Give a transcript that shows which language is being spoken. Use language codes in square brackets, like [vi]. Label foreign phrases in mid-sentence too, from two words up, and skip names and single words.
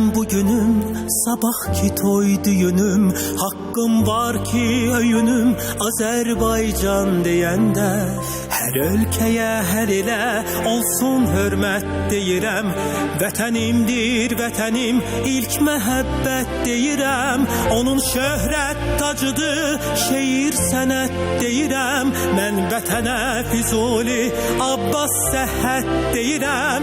[tr] günüm, sabahki toy düğünüm, hakkım var ki öyünüm Azerbaycan deyende. Her ülkeye, her ile olsun hürmet deyirəm. [az] Vətənimdir vətənim, ilk məhəbbət deyirəm. Onun şöhrət tacıdır, şeir sənət deyirəm. Mən vətənə Füzuli, Abbas Səhhət deyirəm.